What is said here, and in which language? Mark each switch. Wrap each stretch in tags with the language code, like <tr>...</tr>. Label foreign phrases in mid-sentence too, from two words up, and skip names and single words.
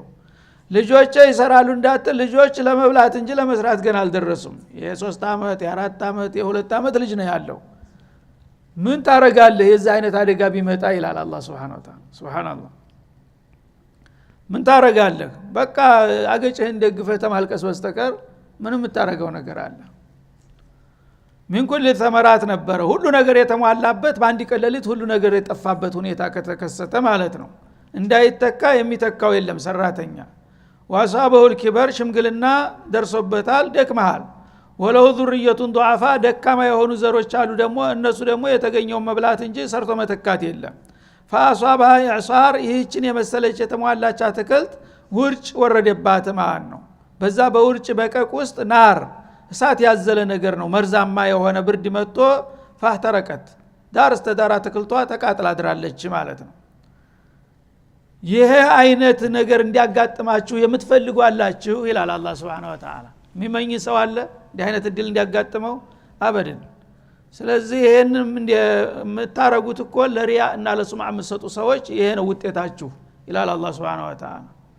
<am>ልጆች ይሰራሉ እንዳትል ልጆች ለመብላት እንጂ ለመስራት ገና አልደረሱም የ3 አመት የ4 አመት የ2 አመት ልጅ ነው ያለው ምን ታረጋለህ የዛ አይነት አደጋ ቢመጣ ይላል አላህ</am> <ar>سبحانه وتعالى</ar> <am>Subhanallah ምን ታረጋለህ በቃ አገጭህን ደግፈህ ተማልቀስ በስተቀር ምንም ታረጋው ነገር አለ</am> <ar>من كل ثمرات</ar> <am>ነበር ሁሉ ነገር የተሟላበት ባንዲ ቀለሊት ሁሉ ነገር የጠፋበት ሁኔታ ከተከሰተ ማለት ነው እንዳይተካ የሚተካው የለም ሰራተኛ</am> <ar>واصابه الكبر</ar> <am>ሽምግልና ደርሶበታል ደክመሃል</am> <ar>وله ذرية ضعفاء</ar> <am>ደካማ የሆኑ ዘሮች አሉ ደግሞ እነሱ ደግሞ የተገኘው መብላት እንጂ ሰርቶ መተካት የለም</am> <ar>فاصابها اعصار</ar> <am>ይህችን የመሰለች የተሟላች አትክልት ውርጭ ወረደባት ማለት ነው በዛ በውርጭ በቀቅ ውስጥ ናር እሳት ያዘለ ነገር ነው መርዛማ የሆነ ብርድ መጥቶ فاحترقت ዳር እስተዳር አትክልቷ ተቃጥላ አድራለች ማለት ነው ይሄ አይነት ነገር እንዲያጋጥማችሁ የምትፈልጉ አላችሁ ይላል አላህ</am> <ar>سبحانه وتعالى</ar> <am>የሚመኝ ሰው አለ እንዲህ አይነት እድል እንዲያጋጥመው አበደን ስለዚህ ይሄንን የምታረጉት እኮ ለሪያ እና ለሱምዓ የምትሰጡ ሰዎች ይሄ ነው ውጤታችሁ ይላል አላህ</am> <ar>سبحانه وتعالى</ar>